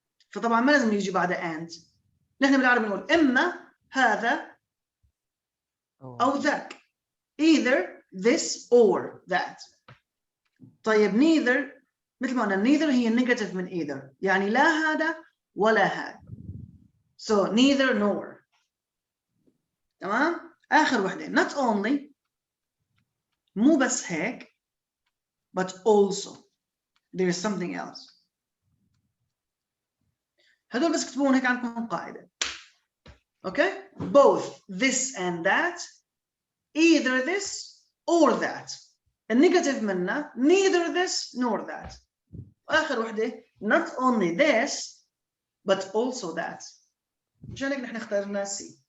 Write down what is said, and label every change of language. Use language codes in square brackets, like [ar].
[ar] فطبعا ما لازم يجي بعد and. نحن بالعربي نقول إما هذا أو ذاك. [en] Either this or that. [ar] طيب neither مثل ما قلنا neither هي negative من either، يعني لا هذا ولا هذا. [en] So neither nor. [ar] تمام؟ آخر وحدة not only مو بس هيك [en] but also there is something else. [ar] هدول بس كتبون هيك عندكم قاعدة. [en] Okay? Both this and that, either this or that. [ar] النيجاتيف منا [en] neither this nor that. [ar] آخر وحدة [en] not only this but also that. [ar] مشان هيك نحن اخترنا C.